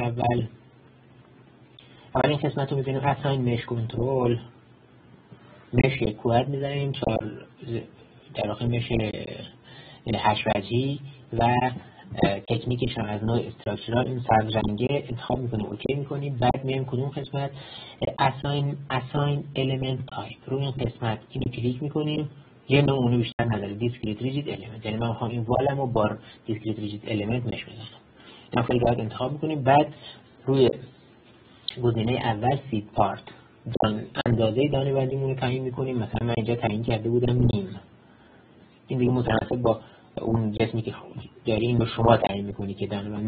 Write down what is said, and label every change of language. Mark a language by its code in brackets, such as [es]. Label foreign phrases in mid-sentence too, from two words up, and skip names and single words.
[fa] اول این قسمت رو می‌بینیم [en] assign mesh control, mesh quad [fa] می‌زنیم، 4 در واقع مش 8 وجهی و تکنیکش هم از نوع استراکچرال این سبز رنگه انتخاب میکنیم، اوکی میکنیم. بعد میایم کدوم قسمت [en] assign element type، [fa] روی این قسمت اینو کلیک میکنیم. یه نوع اونو بیشتر نداره، [en] discrete rigid element، [fa] یعنی من میخوام این والمو با [en] discrete rigid element [fa] مش بزنم. این خیلی راحت انتخاب میکنیم. بعد روی گزینه اول [en] seed part [fa] اندازه دانه بندیمون رو تعیین میکنیم. مثلا من اینجا تعیین کرده بودم نیم، این دیگه متناسب با اون جسمی که داری این رو شما تعیین میکنید که دانه بندی.